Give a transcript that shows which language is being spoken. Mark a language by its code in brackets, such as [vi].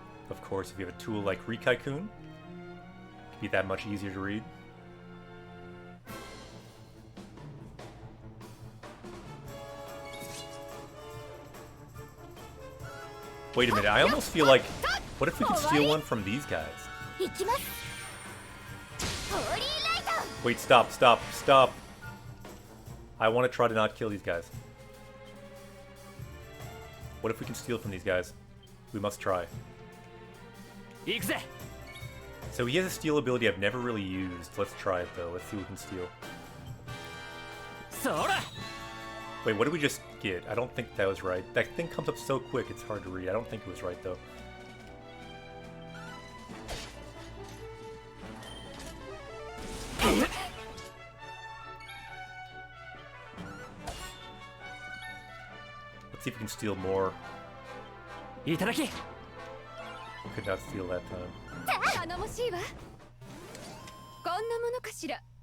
[en] Of course, if you have a tool like Rikai-kun, it can be that much easier to read. Wait a minute, I almost feel like, what if we could steal one from these guys? [ja] 行きますホーリーライト [en] Wait, stop, stop, stop. I want to try to not kill these guys. What if we can steal from these guys? We must try. [ja] 行くぜ [en] So he has a steal ability I've never really used. Let's try it though. Let's see what we can steal. [ja] そら [en] Wait, what did we just get? I don't think that was right. That thing comes up so quick, it's hard to read. I don't think it was right though. Let's see if we can steal more. [ja] いただき [en] Could not steal that time. [ja] 頼もしいわこんなものかしら